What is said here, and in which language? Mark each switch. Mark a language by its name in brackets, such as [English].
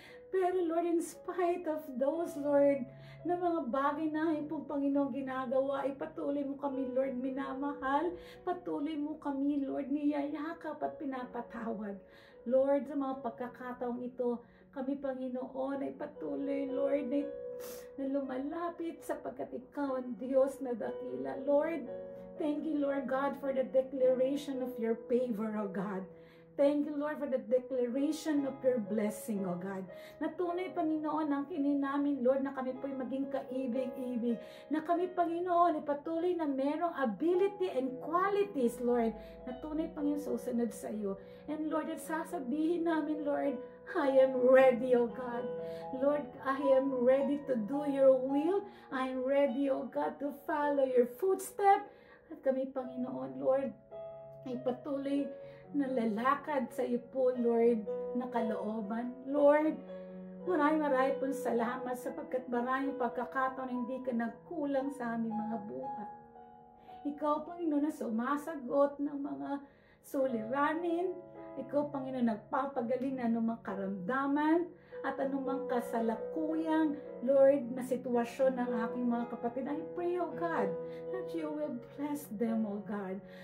[Filipino] Pero Lord, [English] in spite of those, [Filipino] Lord, na mga bagay na po, Panginoon, ginagawa, ay patuloy mo kami, Lord, minamahal. Patuloy mo kami, Lord, niyayakap at pinapatawad. Lord, sa mga pagkakataong ito, kami, Panginoon, ay patuloy, Lord, na lumalapit sapagkat ikaw ang Diyos na dakila. [English] Lord, thank you, Lord God, for the declaration of your favor, O God. Thank you, Lord, for the declaration of your blessing, O God. [Filipino] Natunay, Panginoon, ang kinin namin, Lord, na kami po'y maging kaibig-ibig. Na kami, Panginoon, ay patuloy na merong [English] ability and qualities, [Filipino] Lord. Natunay, Panginoon, susunod sa iyo. [English] And Lord, [Filipino] at sasabihin namin, [English] Lord, I am ready, O God. Lord, I am ready to do your will. I am ready, O God, to follow your footsteps. [Filipino] At kami, Panginoon, Lord, ay patuloy na lalakad sa iyo po, Lord, na kalooban. Lord, maraming pong salamat sapagkat maraming pagkakataon hindi ka nagkulang sa aming mga buhay. Ikaw, Panginoon, na sumasagot ng mga suliranin. Ikaw, Panginoon, nagpapagaling na anumang karamdaman at anumang kasalukuyang, Lord, na sitwasyon ng aking mga kapatid. [English] I pray, O God, that you will bless them, O God.